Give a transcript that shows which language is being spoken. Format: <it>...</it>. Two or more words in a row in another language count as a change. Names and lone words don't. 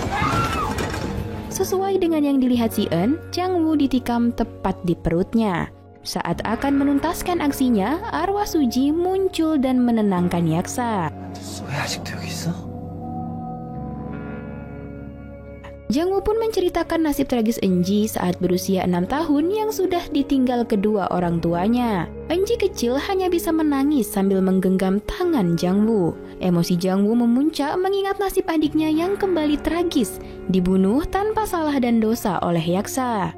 <id>Sesuai dengan yang dilihat Si Eun, Jang Woo ditikam tepat di perutnya. Saat akan menuntaskan aksinya, arwah Suji muncul dan menenangkan Yaksa.</id> <ko>왜 아직도 여기 있어?</ko> <id>Jang-woo pun menceritakan nasib tragis Eunji saat berusia 6 tahun yang sudah ditinggal kedua orang tuanya. Eunji kecil hanya bisa menangis sambil menggenggam tangan Jang-woo. Emosi Jang-woo memuncak mengingat nasib adiknya yang kembali tragis, dibunuh tanpa salah dan dosa oleh Yaksa.</id>